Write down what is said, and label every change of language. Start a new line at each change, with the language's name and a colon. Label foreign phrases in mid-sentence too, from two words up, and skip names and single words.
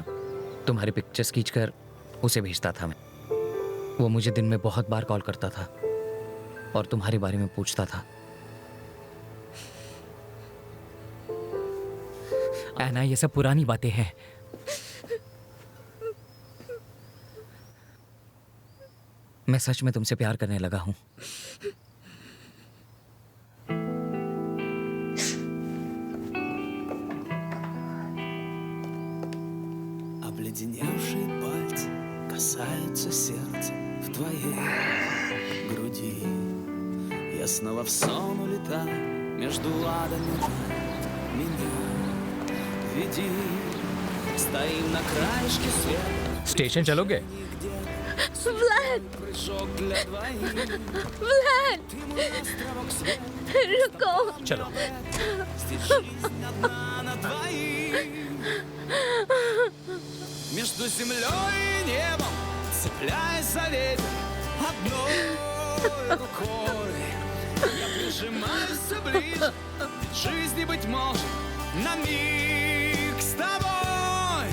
Hindi: तुम्हारे पिक्चर्स खींचकर उसे भेजता था मैं। वो मुझे दिन में बहुत बार कॉल करता था और तुम्हारे बारे में पूछता था। ऐना, ये सब पुरानी बातें हैं। मैं सच में तुमसे प्यार करने लगा हूं।
Russian: Обледеневшие пальцы касаются сердца в твоей груди. Я снова в сон улетаю между адами рая. Меня веди. Стоим на краешке света.
Hindi: स्टेशन चलोगे? व्लाद! व्लाद! रुको! चलो।
Russian: Между землей и небом, цепляясь за ветер, одной рукой я прижимаюсь все ближе, ведь жизни, быть может, на миг с тобой.